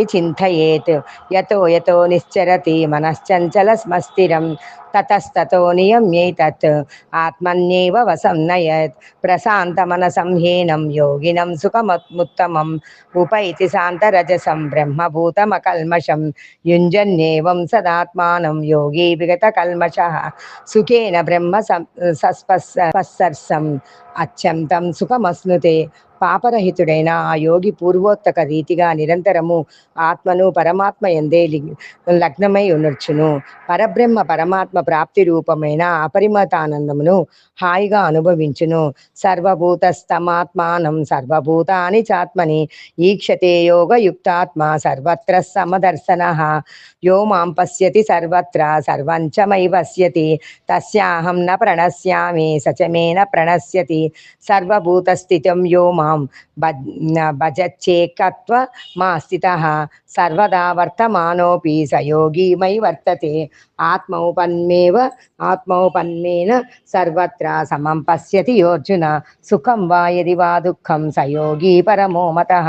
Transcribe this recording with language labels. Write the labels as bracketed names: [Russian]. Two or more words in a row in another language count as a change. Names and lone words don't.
[Sanskrit] चिन्तयेत् यतो निश्चरति मनश्चञ्चलमस्थिरं ततस्ततो नियम्यैतत् आत्मन्येव वशं नयेत् प्रशान्तमनसं ह्येनं योगिनं सुखमुत्तमम् उपैति शान्तरजसं ब्रह्मभूतमकल्मषं युञ्जन्नेवं सदात्मानं योगी विगतकल्मषः सुखेन ब्रह्म संस्पर्शम् అత్యంతం సుఖమస్నుతే [Telugu] పాపరహితుడైన ఆ యోగి పూర్వోత్తక రీతిగా నిరంతరము ఆత్మను పరమాత్మ యందే లగ్నమై ఉండొచ్చును. పరమాత్మ ప్రాప్తి రూపమైన అపరిమితానందమును హాయిగా అనుభవించును. [Sanskrit] సర్వభూతస్థమాత్మానం సర్వభూతాని చాత్మని ఈక్షతే యోగయుక్తాత్మ సర్వత్ర సమదర్శనః యో మాం పశ్యతి సర్వత్ర సర్వం చ మయి పశ్యతి తస్యాహం న ప్రణశ్యామి సచ మే న ప్రణశ్యతి సర్వభూతస్థితం యో మాం మాం భజచ్చేకత్వ మా స్థితః సర్వదా వర్తమానోపి సయోగి మై వర్తతే ఆత్మౌపన్మేన సర్వత్ర సమం పశ్యతి యోర్జున సుఖం వా యది వా దుఃఖం సయోగి పరమో మతః.